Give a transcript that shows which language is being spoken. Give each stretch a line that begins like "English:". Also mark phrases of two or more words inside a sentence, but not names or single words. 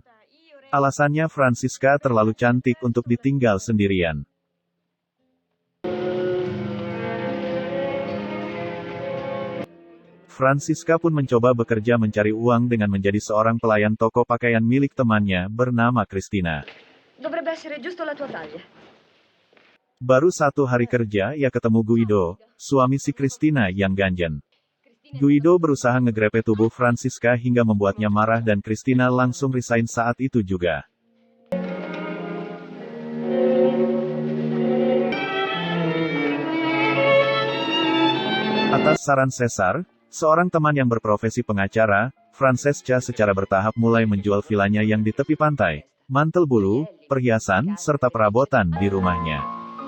Indonesian: Alasannya Francisca terlalu cantik untuk ditinggal sendirian. Francisca pun mencoba bekerja mencari uang dengan menjadi seorang pelayan toko pakaian milik temannya bernama Christina.
Italian: Dovrebbe essere giusto la tua taglia.
Indonesian: Baru 1 hari kerja ia ketemu Guido, suami si Christina yang ganjen. Guido berusaha ngegrepe tubuh Francisca hingga membuatnya marah dan Christina langsung resign saat itu juga. Atas saran Caesar, seorang teman yang berprofesi pengacara, Francesca secara bertahap mulai menjual villanya yang di tepi pantai, mantel bulu, perhiasan, serta perabotan di rumahnya.